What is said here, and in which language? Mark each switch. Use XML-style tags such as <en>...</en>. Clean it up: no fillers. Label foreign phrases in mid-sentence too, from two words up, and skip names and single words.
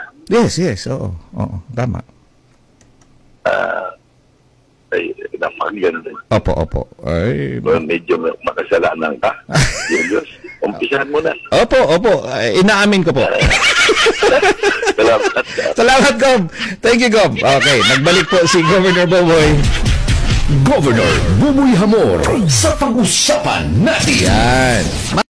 <tl>Yes. Oo. Tama. Ay, napakaganda. Opo. Ay, medyo makasalanan ka. Diyos, umpisahan mo na. Opo. Inaamin ko po. Salamat, Gob.</tl> <en>Thank you,</en> <tl>Gob. Okay, nagbalik po si Governor Boboy. Governor Buboy Hamor sa pag-usapan natin. Yan.</tl>